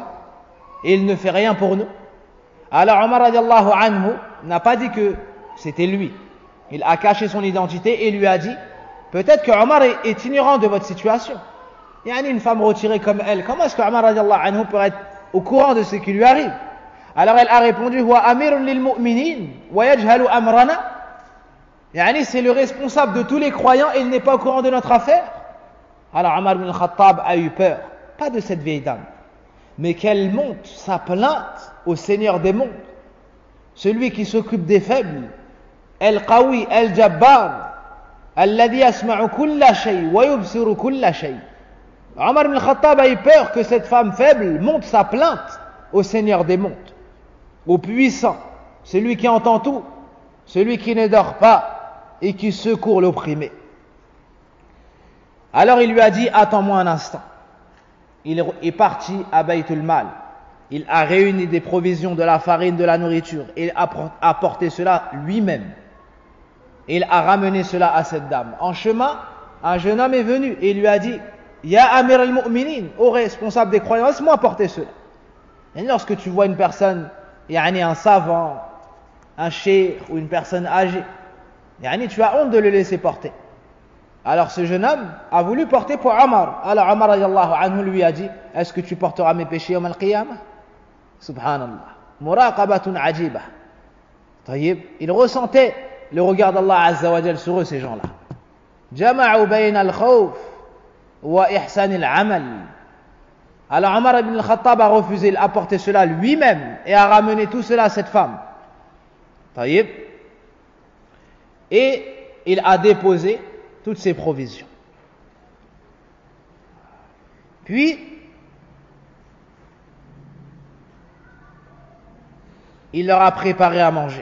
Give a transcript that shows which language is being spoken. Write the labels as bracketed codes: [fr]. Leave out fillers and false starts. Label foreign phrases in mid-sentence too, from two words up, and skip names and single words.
[fr] Et il ne fait rien pour nous. Alors Omar [ar] رضي الله عنه [fr] n'a pas dit que c'était lui. Il a caché son identité et lui a dit: peut-être que Omar est ignorant de votre situation. Il y a une femme retirée comme elle. Comment est-ce que Omar [ar] رضي الله عنه [fr] peut être au courant de ce qui lui arrive? Alors elle a répondu: [ar] هو أمير للمؤمنين ويجهل أمرنا. [fr] Yani c'est le responsable de tous les croyants et il n'est pas au courant de notre affaire. Alors Omar ibn al-Khattab a eu peur, pas de cette vieille dame, mais qu'elle monte sa plainte au Seigneur des mondes, celui qui s'occupe des faibles, [ar] القوي الجبار الذي يسمع كل شيء ويبصر كل شيء. [fr] Omar ibn al-Khattab a eu peur que cette femme faible monte sa plainte au Seigneur des mondes, au puissant, celui qui entend tout, celui qui ne dort pas et qui secourt l'opprimé. Alors il lui a dit: attends-moi un instant. Il est parti à [ar] بيت المال. [fr] Il a réuni des provisions, de la farine, de la nourriture, et il a apporté cela lui-même. Et il a ramené cela à cette dame. En chemin, un jeune homme est venu et il lui a dit: [ar] يا أمير المؤمنين, [fr] ô responsable des croyants, laisse-moi porter cela. Et lorsque tu vois une personne, un savant, un cheikh ou une personne âgée, tu as honte de le laisser porter. Alors ce jeune homme a voulu porter pour Omar. Alors Omar [ar] رضي الله عنه [fr] lui a dit: est-ce que tu porteras mes péchés [ar] يوم القيامة? سبحان الله. مراقبة عجيبة. [fr] Tayyib. Il ressentait le regard d'Allah [ar] عز وجل [fr] sur eux, ces gens-là. [ar] جمعوا بين الخوف وإحسان العمل. [fr] Alors Omar ibn al-Khattab a refusé, il a porté cela lui-même et a ramené tout cela à cette femme. Tayyib. Et il a déposé toutes ses provisions. Puis, il leur a préparé à manger.